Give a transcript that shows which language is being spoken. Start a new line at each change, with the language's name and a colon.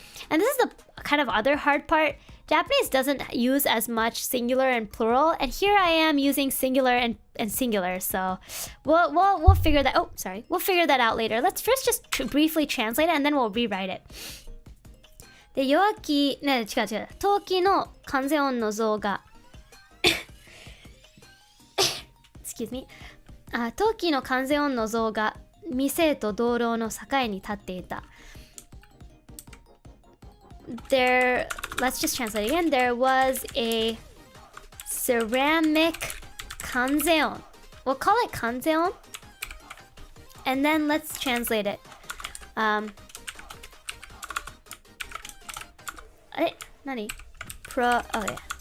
English: And this is the kind of other hard part. Japanese doesn't use as much singular and plural, and here I am using singular and singular. So we'll figure that. Oh, sorry, we'll figure that out later. Let's first just briefly translate it, and then we'll rewrite it.
Japanese: で、弱気ね、違う。陶器の完全音の像が
English: excuse me。
Japanese: 陶器の完全音の像が店と道路の境に立っていた。
English: There, let's just translate again. There was a ceramic kanzeon. We'll call it kanzeon. And then let's translate it.
Japanese: あれ何 okay.